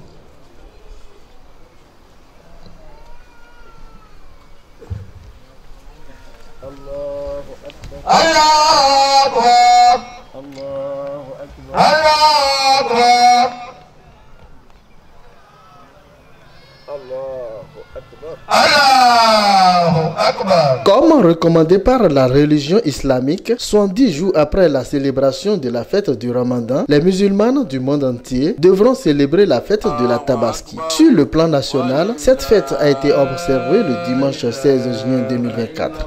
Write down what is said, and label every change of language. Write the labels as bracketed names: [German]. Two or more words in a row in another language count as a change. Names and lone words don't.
[Arabic] الله أكبر الله أكبر الله أكبر الله أكبر الله أكبر الله أكبر. [French] Comme recommandé par la religion islamique, 70 jours après la célébration de la fête du Ramadan, les musulmans du monde entier devront célébrer la fête de la Tabaski. Sur le plan national, cette fête a été observée le dimanche 16 juin 2024.